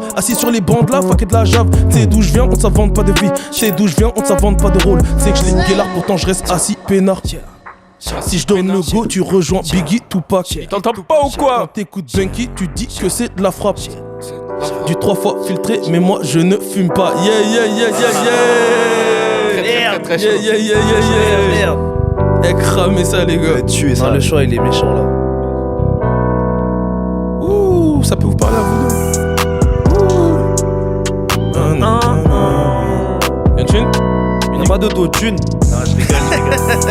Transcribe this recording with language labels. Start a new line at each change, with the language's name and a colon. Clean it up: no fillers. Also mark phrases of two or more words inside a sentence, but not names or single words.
French: Assis sur les bancs là, fuck et de la jave. Tu sais d'où je viens, on ne s'invente pas de vie. Tu sais d'où je viens, on ne s'invente pas de rôle. C'est que je l'ai guélard, pourtant je reste assis peinard. Si je donne le go, tu rejoins Biggie, Tupac. T'entends pas ou quoi? Quand t'écoutes Benki, tu dis que c'est de la frappe. Du 3 fois filtré, mais moi je ne fume pas. Yeah, yeah, yeah, yeah, yeah. Très Yeah, yeah, yeah, yeah, yeah. Eh, cramez ça, les gars. Tuer ça. Le choix, il est méchant là. Ouh, ça peut vous parler à vous deux. Y'a une thune? Y'a pas d'autotune. Non, je rigole.